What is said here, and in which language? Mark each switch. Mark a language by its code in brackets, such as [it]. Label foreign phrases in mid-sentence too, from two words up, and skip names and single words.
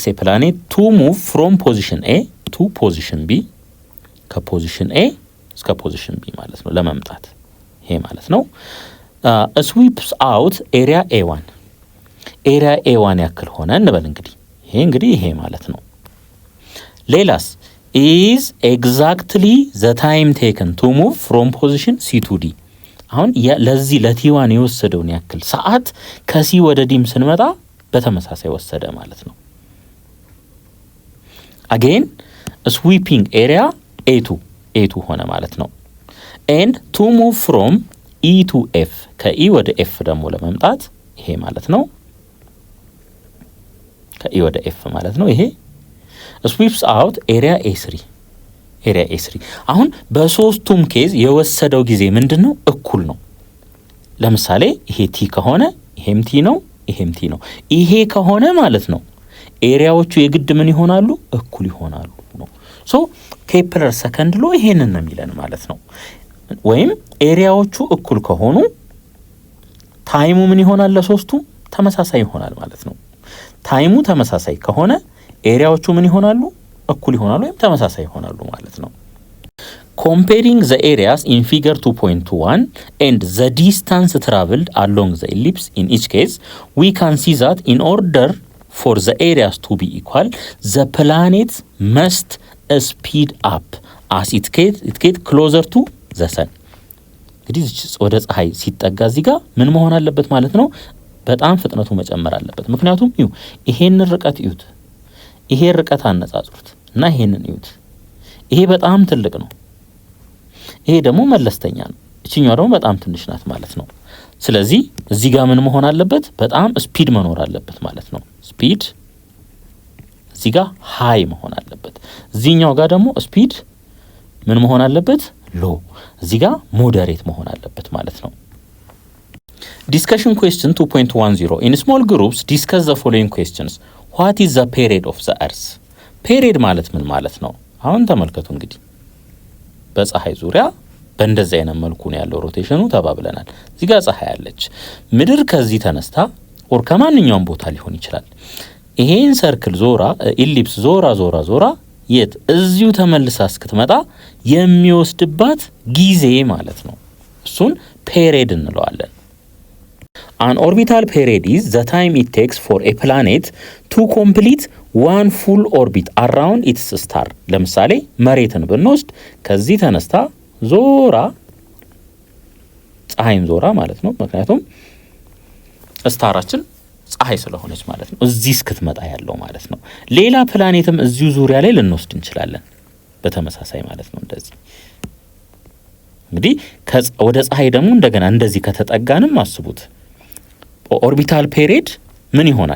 [en] a planet to move from position A to position B [am] ከፖዚሽን ኤ እስከ ፖዚሽን ቢ ማለት ነው ለመምጣት ይሄ ማለት ነው። [en] sweeps out area A1 [am] ኤሪያ ኤ1 ያክል ሆነ እንበል እንግዲህ ይሄ ማለት ነው። ሌላስ [en] is exactly the time taken to move from position C to D። [am] አሁን ለዚህ ለቲ1 የወሰደውን ያክል ሰዓት ከሲ ወደ ዲም ስንመጣ በተመሳሳይ ወሰደ ማለት ነው። [en] again sweeping area A2 [am] ሆነ ማለት ነው። [en] and to move from E to F [am] ከኢ ወደ ኤፍ ደግሞ ለመምጣት ይሄ ማለት ነው። ከኢ ወደ ኤፍ ማለት ነው። ይሄ [en] sweeps out area A3 [am] አሁን በሶስቱም ኬዝ የወሰደው ጊዜ ምንድነው? እኩል ነው። ለምሳሌ ይሄ ቲ ከሆነ ይሄም ቲ ነው፣ ይሄም ቲ ነው። ይሄ ከሆነ ማለት ነው ኤሪያዎቹ የግድ ምን ይሆናሉ? እኩል ይሆናሉ ነው። ሶ [en] Kepler second law [am] ይሄንን ነው የሚለን ማለት ነው። ወይም ኤሪያዎቹ እኩል ከሆኑ ታይሙ ምን ይሆናል? ለሶስቱ ተመሳሳይ ይሆናል ማለት ነው። ታይሙ ተመሳሳይ ከሆነ ኤሪያዎቹ ምን ይሆናሉ? እኩል ይሆናሉ ወይም ተመሳሳይ ይሆናሉ ማለት ነው። [en] comparing the areas in figure 2.21 and the distance traveled along the ellipse in each case we can see that in order for the areas to be equal the planet must speed up as it get closer to the sun። [am] እንግዲህ ወደ ፀሐይ ሲጠጋ እዚህ ጋር ምን መሆን አለበት ማለት ነው? በጣም ፍጥነቱ መጨመር አለበት። ምክንያቱም ይሄን ርቀት እዩት፣ ይሄ ርቀት አነጻጽሩት እና ይሄንን እዩት። ይሄ በጣም ትልቅ ነው፣ ይሄ ደግሞ መለስተኛ ነው፣ እቺኛው ደግሞ በጣም ትንሽ ናት ማለት ነው። ስለዚህ እዚህ ጋር ምን መሆን አለበት? በጣም ስፒድ መኖር አለበት ማለት ነው። ስፒድ እዚህ ጋር ሃይ መሆን አለበት። እዚህኛው ጋር ደግሞ ስፒድ ምን መሆን አለበት? ሎ። እዚህ ጋር ሞዴሬት መሆን አለበት ማለት ነው። [en] discussion question 2.10 in small groups discuss the following questions. what is the period of the earth? [am] ፔሪድ ማለት ምን ማለት ነው? አሁን ተመልከቱ እንግዲህ በፀሐይ ዙሪያ በእንደዚህ አይነት መልኩ ነው ያለው ሮቴሽኑ ተባብለናል። እዚህ ጋር ፀሐይ አለች። ምድር ከዚህ ተነስታ ኦር ከማንኛውም ቦታ ሊሆን ይችላል ይሄን ሰርክል ዞራ ኢሊፕስ ዞራ የት እዚሁ ተመልሳ እስክትመጣ የሚወስድባት ጊዜ ማለት ነው። እሱን ፔሪድ እንለዋለን። [en] An orbital period is the time it takes for a planet to complete one full orbit around its star. [am] ለምሳሌ መሬትን ብንወስድ ከዚህ ተነስታ ዞራ ፀሐይን ዞራ ማለት ነው። ምክንያቱም ስታራችን ፀሐይ ስለሆነች ማለት ነው። እዚህ እስክትመጣ ያለው ማለት ነው። ሌላ ፕላኔትም እዚሁ ዙሪያ ላይ ልንወስድ እንችላለን በተመሳሳይ ማለት ነው። እንደዚህ እንግዲህ ወደ ፀሐይ ደግሞ እንደገና እንደዚህ ከተጠጋንም አስቡት [en] orbital period [am] ምን ይሆናል?